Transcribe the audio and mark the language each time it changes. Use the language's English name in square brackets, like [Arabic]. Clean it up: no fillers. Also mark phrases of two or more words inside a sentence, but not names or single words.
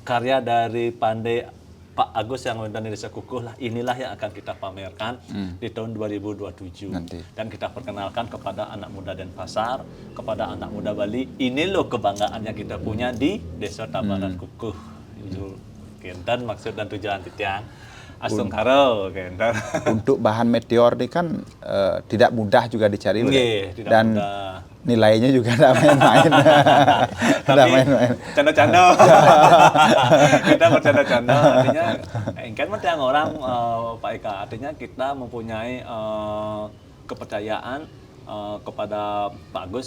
[Indonesian] Karya dari pandai Pak Agus yang dari Desa Kukuh lah, inilah yang akan kita pamerkan di tahun 2027. Nanti. Dan kita perkenalkan kepada anak muda Denpasar, kepada anak muda Bali, ini loh kebanggaan yang kita punya di Desa Tabanan Kukuh. Itu kenten maksud dan tujuan Tiang. [Balinese] Astung karo kenten. [Indonesian] Untuk bahan meteor ini kan tidak mudah juga dicari. Tidak dan mudah. Nilainya juga tidak main-main. Tapi canda-canda. Kita bercanda-canda. Artinya, kan tiang orang Pak Eka. Artinya kita mempunyai kepercayaan kepada Pak Agus.